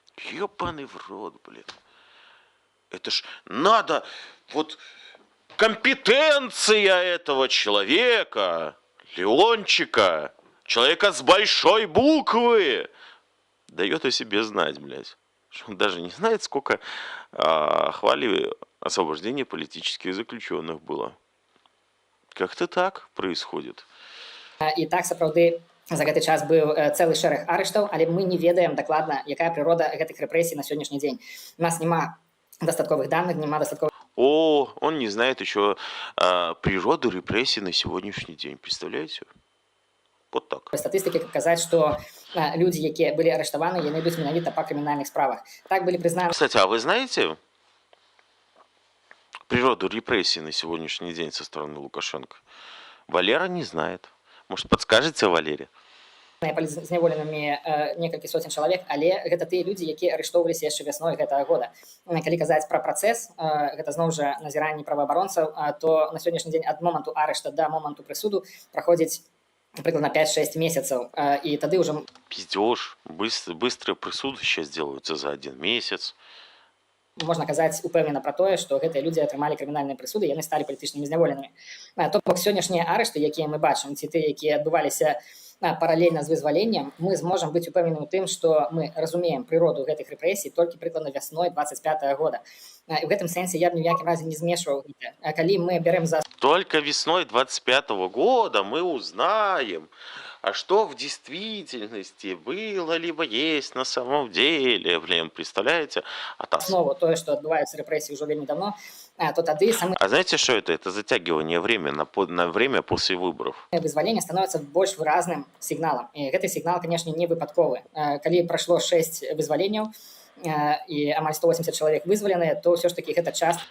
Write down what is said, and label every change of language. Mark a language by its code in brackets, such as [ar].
[ru] Ёбаный в рот, блин. Это ж надо, вот компетенция этого человека, Леончика, человека с большой буквы, дает о себе знать, блядь. Что он даже не знает, сколько хвали освобождения политических заключенных было. Как-то так происходит. [be] І так, сапраўды, за гэты час быў цэлы шэраг арыштаў, але мы не ведаем дакладна, якая прырода гэтых рэпрэсій на сённяшні дзень. У нас няма достатковых данных, няма достатковых... [ru] Он не знает еще природу репрессий на сегодняшний день. Представляете? Вот так. [be] Статыстыкі казаць, што людзі, якія былі арыштаваны, яны ідуць менавіта па крымінальных справах. Так былі прызнаны... [ru] Кстати, а вы знаете природу репрессий на сегодняшний день со стороны Лукашенко? Валера не знает. Может, подскажете, Валере? [be] Палізняволенымі некалькі сотень чалавек, але гэта тыя людзі, якія арыштоўваліся яшчэ вясной гэтага года. Калі казаць пра працэс, гэта зноў жа назіранні праваабаронцаў, то на сённяшні дзень ад моманту арышта да моманту прысуду праходзіць прыкладна 5-6 месяцаў, і тады ўжо... [ru] Пиздёж. Быстрые присуды сейчас делаются за 1 месяц. [be] Можна казаць упэўнена пра тое, што гэтыя людзі атрымалі крымінальныя прысуды, яны сталі палітычнымі зняволенымі. То бок сённяшнія арышты, якія мы бачым, ці тыя, якія адбываліся паралельна з вызваленнем, мы зможам быць упэўнены ў тым, што мы разумеем прыроду гэтых рэпрэсій толькі прыкладна вясной 25-го года. І ў гэтым сэнсе я б ні ў якім разе не змешваў гэта. Калі мы берем за... [ru] Только весной 25-го года мы узнаем, а что в действительности было, либо есть на самом деле, блин, представляете? [be] Основу тое, што адбываюцца рэпрэсіі ўжо вельмі давно, то тады самы... [ru] А знаете, что это? Это затягивание времени на время после выборов. [be] Вызваленне становіцца больш выразным сігналам. І гэты сігнал, канешне, не выпадковы. Калі прайшло 6 вызваленняў, і амаль 180 чалавек вызваленыя, то ўсё ж такі гэта частка